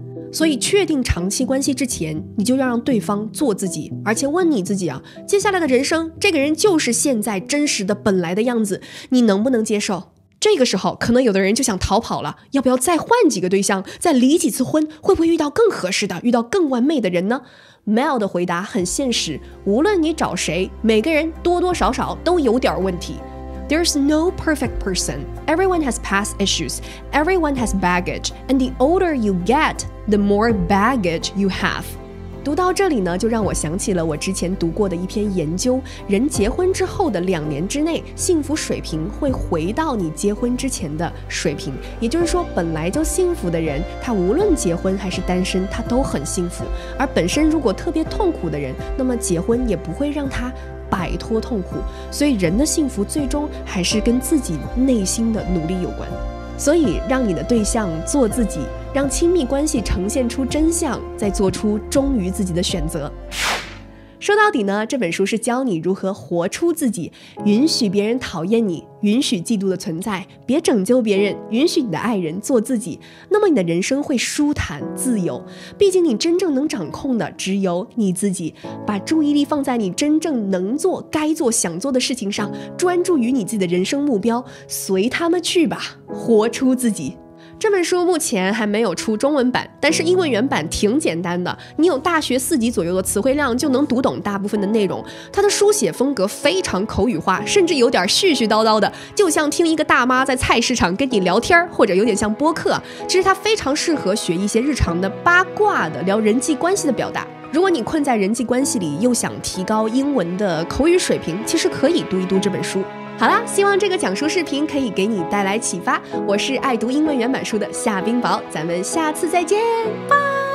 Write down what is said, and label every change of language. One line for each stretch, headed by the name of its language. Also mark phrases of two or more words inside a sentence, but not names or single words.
Chinese: 所以確定長期關係之前，你就要讓對方做自己，而且問你自己啊，接下來的人生，這個人就是現在真實的本來的樣子，你能不能接受？這個時候，可能有的人就想逃跑了，要不要再換幾個對象，再離幾次婚，會不會遇到更合適的，遇到更完美的人呢？ Mel 的回答很現實，無論你找誰，每個人多多少少都有點問題。
English: There's no perfect person. Everyone has past issues. Everyone has baggage. And the older you get, the more baggage you have.
Chinese: 讀到這裡呢，就讓我想起了我之前讀過的一篇研究，人結婚之後的2年之內，幸福水平會回到你結婚之前的水平。也就是說，本來就幸福的人，他無論結婚還是單身，他都很幸福。而本身如果特別痛苦的人，那麼結婚也不會讓他擺脫痛苦。所以人的幸福最終還是跟自己內心的努力有關。所以讓你的對象做自己，讓親密關係呈現出真相，再做出忠於自己的選擇。說到底呢，這本書是教你如何活出自己，允許別人討厭你，允許嫉妒的存在，別拯救別人，允許你的愛人做自己，那麼你的人生會舒坦自由。畢竟你真正能掌控的只有你自己，把注意力放在你真正能做、該做、想做的事情上，專注於你自己的人生目標，隨他們去吧，活出自己。這本書目前還沒有出中文版，但是英文原版挺簡單的，你有大學4級左右的詞彙量就能讀懂大部分的內容。它的書寫風格非常口語化，甚至有點絮絮叨叨的，就像聽一個大媽在菜市場跟你聊天，或者有點像播客。其實它非常適合學一些日常的八卦的聊人際關係的表達。如果你困在人際關係裡，又想提高英文的口語水平，其實可以讀一讀這本書。好啦，希望這個講述視頻可以給你帶來啟發。我是愛讀英文原版書的夏冰雹，咱們下次再見，拜。